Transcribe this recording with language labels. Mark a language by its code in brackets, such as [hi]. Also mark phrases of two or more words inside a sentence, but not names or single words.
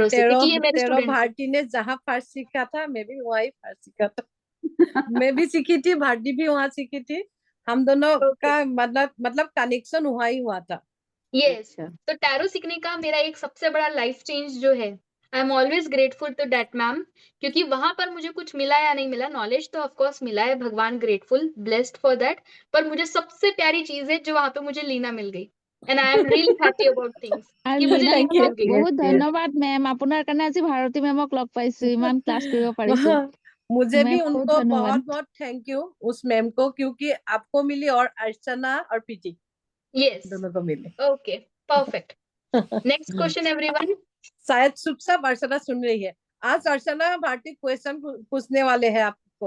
[hi] टैरो से, तेरो क्योंकि ये मेरे तेरो स्टूडेंट थे। भारती ने जहाँ फर्स्ट सीखा था, मैं भी वहीं फर्स्ट सीखा था। मैं भी सीखी थी, भारती भी वहां सीखी थी। हम दोनों ओके, का मतलब कनेक्शन वहाँ ही हुआ था। यस। अच्छा। तो टैरो सीखने का मेरा एक सबसे बड़ा [en] life change [hi] जो है, [en] I am always grateful to that ma'am, [hi] क्योंकि वहां पर मुझे कुछ मिला या नहीं मिला, नॉलेज तो [en] of course [hi] मिला है, भगवान [en] grateful blessed for that. [hi] पर मुझे सबसे प्यारी चीज है जो वहां पे मुझे लीना मिल गई, [en] and I am really happy about things [as] আৰু [hi] कि मुझे লীনা थैंक लीना यू। मिल [as] মেমক [hi] गई। यस [as] বহুত [hi] यस। [as] ধন্যবাদ মেম, আপোনাৰ কাৰণে আজি ভাৰতী মেমক লগ পাইছো, ইমান ক্লাছ কৰিব পাৰিছো। [hi] मुझे भी [as] মেম বহুত [hi] उनको [as] ধন্যবাদ। [hi] बहुत बहुत [en] thank you [hi] उस मैम को, क्योंकि आपको मिली और अर्चना और पीटी यस, दोनों को मिले। [en] okay, perfect. next question everyone. [hi] शायद शुभ सब अर्चना सुन रही है। आज अर्चना भारती क्वेश्चन पूछने वाले हैं आपको,